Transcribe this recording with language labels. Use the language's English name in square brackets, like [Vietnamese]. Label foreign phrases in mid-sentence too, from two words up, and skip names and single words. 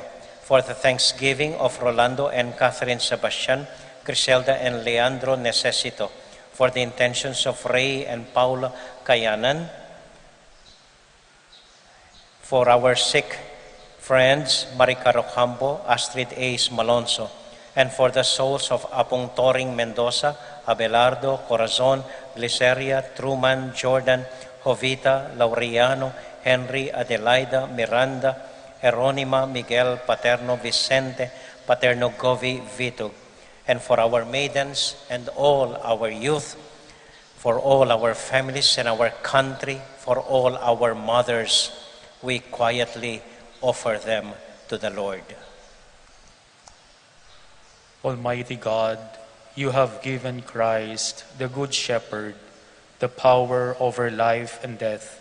[English] For the thanksgiving of Rolando and Catherine Sebastian, Griselda and Leandro Necesito. For the intentions of Ray and Paula Kayanan. For our sick friends, Marica Rocambo, Astrid Ace Malonzo. And for the souls of Apong Toring Mendoza, Abelardo, Corazon, Gliceria, Truman, Jordan, Jovita, Laureano, Henry, Adelaida, Miranda, Eronima, Miguel, Paterno, Vicente, Paterno Govi, Vitug. And for our maidens and all our youth, for all our families and our country, for all our mothers, we quietly offer them to the Lord. Almighty God, you have given Christ, the Good Shepherd, the power over life and death.